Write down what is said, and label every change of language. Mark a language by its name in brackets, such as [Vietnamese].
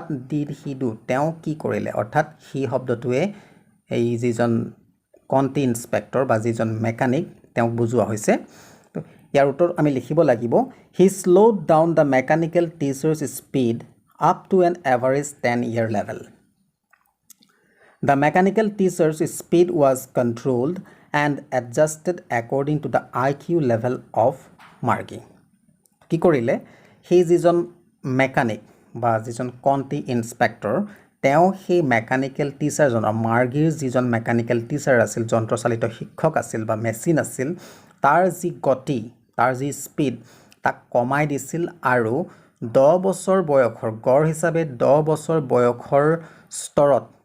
[English] did he do [Assamese] তেওঁ কি কৰিলে অৰ্থাৎ হি শব্দটোৱে এই যিজন কণ্টি ইন্সপেক্টৰ বা যিজন মেকানিক তেওঁক বুজোৱা হৈছে তো ইয়াৰ উত্তৰ আমি লিখিব লাগিব [English] He slowed down the mechanical teacher's speed up to an average 10-year level. The mechanical teacher's speed was controlled and adjusted according to the IQ level of Margie. [Assamese] কি কৰিলে সেই যিজন মেকানিক বা যিজন কণ্টি ইন্সপেক্টৰ তেওঁ সেই মেকানিক্যাল টিচাৰজনৰ মাৰ্গীৰ যিজন মেকানিক্যাল টিচাৰ আছিল যন্ত্ৰচালিত শিক্ষক আছিল বা মেচিন আছিল তাৰ যি গতি তাৰ যি স্পীড তাক কমাই দিছিল আৰু 10 বছৰ বয়সৰ গড় হিচাপে 10 বছৰ বয়সৰ স্তৰত